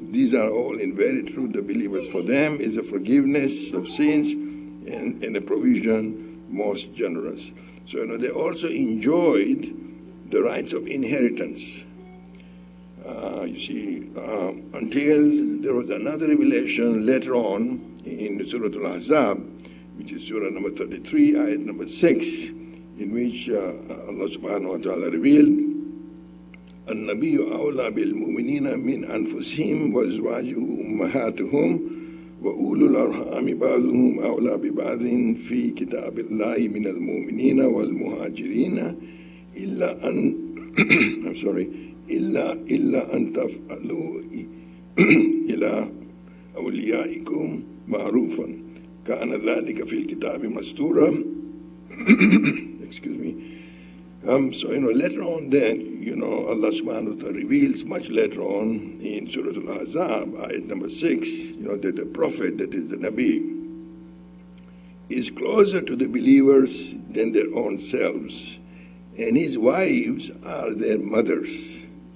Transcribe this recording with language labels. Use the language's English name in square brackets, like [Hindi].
[English] These are all in very truth the believers. For them is a forgiveness of sins and a provision most generous. So they also enjoyed the rights of inheritance. You see, until there was another revelation later on in Surah Al-Ahzab, which is Surah number 33, ayat number 6, in which Allah subhanahu wa ta'ala revealed, [Arabic] النبي أولى بالمؤمنين من أنفسهم وأزواجه أمهاتهم وأولو الأرحام بعضهم أولى ببعض في كتاب الله من المؤمنين والمهاجرين إلا أن [English] I'm sorry [Arabic] إلا أن تفعلوا إلى أوليائكم معروفا كان ذلك في الكتاب مسطورا. [English] Excuse me. So later on then, Allah subhanahu wa ta'ala reveals much later on in Surah Al-Ahzab, ayat number 6, that the Prophet, that is the Nabi, is closer to the believers than their own selves, and his wives are their mothers.